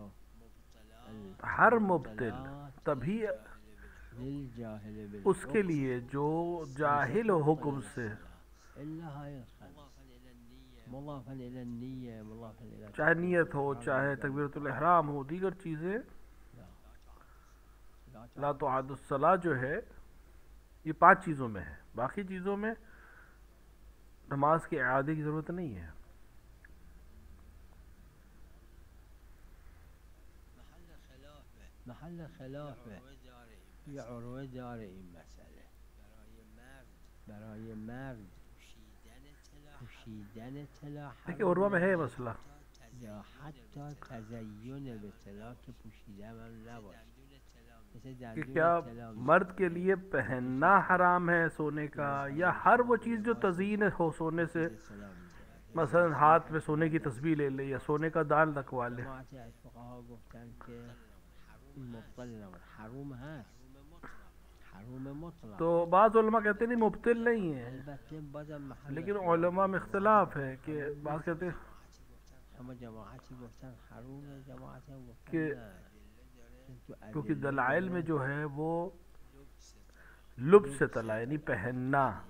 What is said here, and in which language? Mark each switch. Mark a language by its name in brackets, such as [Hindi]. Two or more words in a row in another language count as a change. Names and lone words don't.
[Hindi] हर मुब्तिल तभी उसके लिए जो जाहिल हो हुक्म से, चाहे नियत हो, चाहे तकबीरतुल इहराम हो, दीगर चीज़ें ला तो आदुस्सला जो है ये 5 चीज़ों में है, बाकी चीज़ों में नमाज के इआदे की ज़रूरत नहीं है। [Persian] محل خلافه یا عروه داره این مسئله برای مرد پوشیدن طلا [Hindi] देखिए, उर्वा में है मसला [Persian] یا حتی تزین به طلا که پوشیده هم نباشه. [Hindi] कि क्या मर्द के लिए पहनना हराम है सोने का, या हर वो चीज़ जो तज़ीन हो सोने से, मसलन हाथ में सोने की तस्बीह ले ले या सोने का दान रखवा ले। तो बाज़ उलमा कहते नहीं मुब्तिल नहीं है, लेकिन उलमा में इख्तिलाफ है कि बाज़ कहते हैं कि क्योंकि दलाइल में जो है वो लुब्स से तला यानी पहनना,